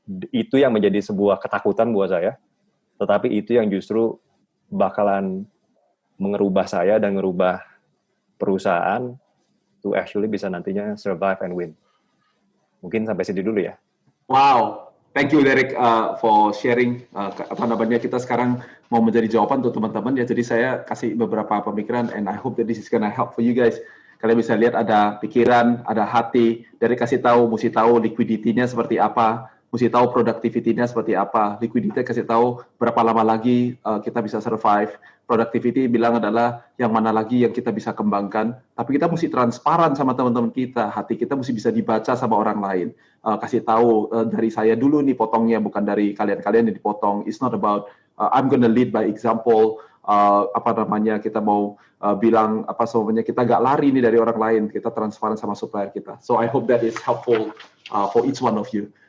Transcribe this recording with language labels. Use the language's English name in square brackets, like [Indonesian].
[Indonesian] Itu yang menjadi sebuah ketakutan buat saya. Tetapi itu yang justru bakalan mengerubah saya dan ngerubah perusahaan [English] to actually [Indonesian] bisa nantinya survive [English] and win. [Indonesian] Mungkin sampai sini dulu ya. [English] Wow, thank you Derek for sharing. [Indonesian] Kita sekarang mau menjadi jawaban untuk teman-teman ya. Jadi saya kasih beberapa pemikiran [English] and I hope that this is gonna help for you guys. [Indonesian] Kalian bisa lihat ada pikiran, ada hati. Derek kasih tahu, mesti tahu liquidity-nya seperti apa, mesti tahu productivity-nya seperti apa. Liquidity kasih tahu berapa lama lagi kita bisa survive. Productivity bilang adalah yang mana lagi yang kita bisa kembangkan. Tapi kita mesti transparan sama teman-teman kita. Hati kita mesti bisa dibaca sama orang lain. Kasih tahu dari saya dulu nih potongnya, bukan dari kalian-kalian yang dipotong. [English] It's not about I'm gonna lead by example. [Indonesian] Kita mau bilang kita nggak lari nih dari orang lain. Kita transparan sama supplier kita. [English] So I hope that is helpful for each one of you.